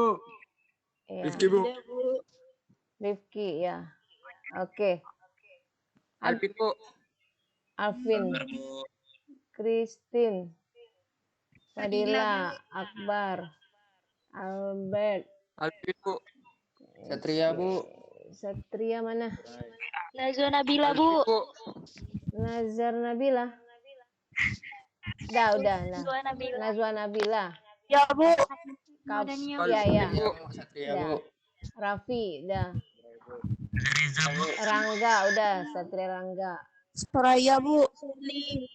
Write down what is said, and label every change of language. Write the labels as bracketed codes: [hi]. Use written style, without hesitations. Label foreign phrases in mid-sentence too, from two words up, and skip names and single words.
[id] Ya. Rifki, Bu. Dinda, Bu. Rifki, ya. Oke. Alpin, Bu. Alvin, Christine, Fadila, Akbar, Albert, Alpin, Bu. Satria, Bu. Satria mana? Nazwa Nabila, Bu. Bu. Nazar Nabila. Udah. Nazwa Nabila. Nazwa Nabila. Ya, Bu. Kap, Daniel. ya. Bu. Satria, Udah. Bu. Raffi, udah. Rangga, udah. Satria Rangga. Soraya, Bu. Seli.